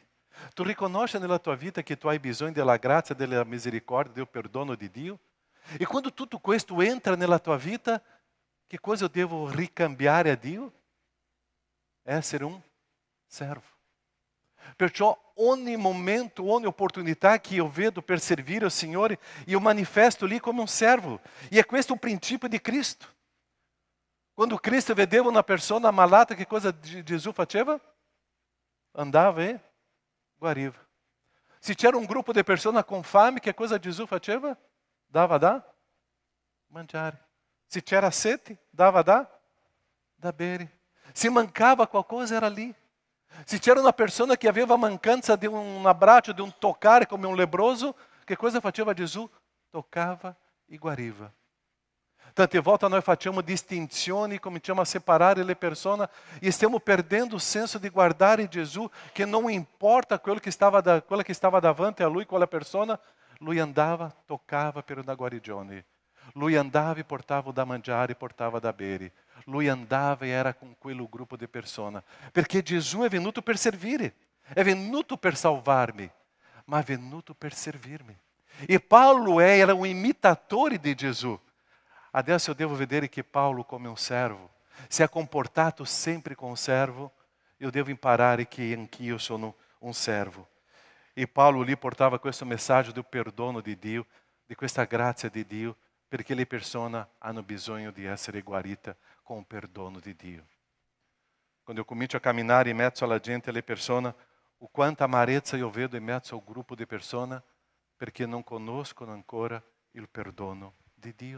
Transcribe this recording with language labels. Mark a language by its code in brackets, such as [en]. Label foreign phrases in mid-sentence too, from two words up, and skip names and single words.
[it] Tu riconosci nella tua vita che tu hai bisogno della grazia, della misericordia, del perdono di Dio? E quando tutto questo entra nella tua vita, che cosa eu devo ricambiare a Dio? Essere um servo. Perciò ogni momento, ogni opportunità que eu vedo per servire ao Signore, eu manifesto lì come um servo. E é questo un principio di Cristo. Quando Cristo vedeva una persona malata, che cosa Gesù faceva? Andava e guariva. Se c'era [pt] um grupo de pessoas com fome, que coisa [it] Jesus faceva? Dava da mangiare. Se c'era sete, dava da bere. Se mancava qualcosa, era ali. Se c'era [pt] uma pessoa que aveva mancança de um abraço, de um tocar, como um leproso, que coisa faceva Jesus? [it] Tocava e guariva. Tante volte nós facciamo distinzioni, cominciamo a separare le persone e stiamo perdendo o senso di guardare Gesù, che non importa quello che stava davanti a lui, quella persona, lui andava, toccava per una guarigione. Lui andava e portava da mangiare, portava da bere. Lui andava e era com quello gruppo di persone. Perché Gesù è venuto per servire, è venuto per salvarmi, ma è venuto per servirmi. E Paulo era um imitatore di Gesù. Adesso eu devo vedere che Paulo, come um servo, se ha comportato sempre [pt] como um servo, [it] eu devo imparare che anch'io sono um servo. E Paulo lì portava questo messaggio do perdono di Dio, di questa grazia di Dio, perché le persone hanno bisogno di essere guarite [pt] com o [it] perdono di Dio. Quando eu comincio a camminare in mezzo alla gente, alle persone, o quanta amarezza io vedo in mezzo ao gruppo di persone, perché non conoscono ancora il perdono di Dio.